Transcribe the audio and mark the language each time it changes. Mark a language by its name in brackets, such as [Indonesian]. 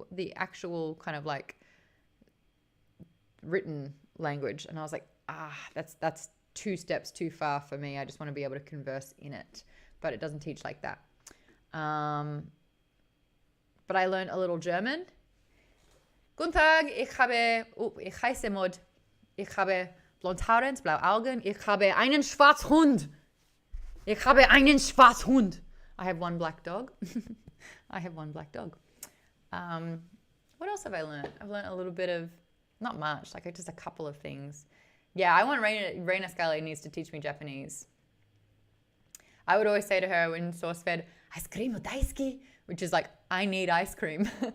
[English] The actual kind of like written language. And I was like, that's 2 steps too far for me. I just want to be able to converse in it. But it doesn't teach like that. But I learned a little German. [German] Guten Tag, ich heiße Mod. Ich habe Blondhaare, blaue Augen. Ich habe einen Schwarzhund. Ich habe einen Schwarzhund. [English] I have one black dog. I have one black dog. What else have I learned? I've learned a little bit of, not much, like just a couple of things. Yeah, I want Reina Scali needs to teach me Japanese. I would always say to her when sauce fed, ice cream daisuki, which is like, I need ice cream.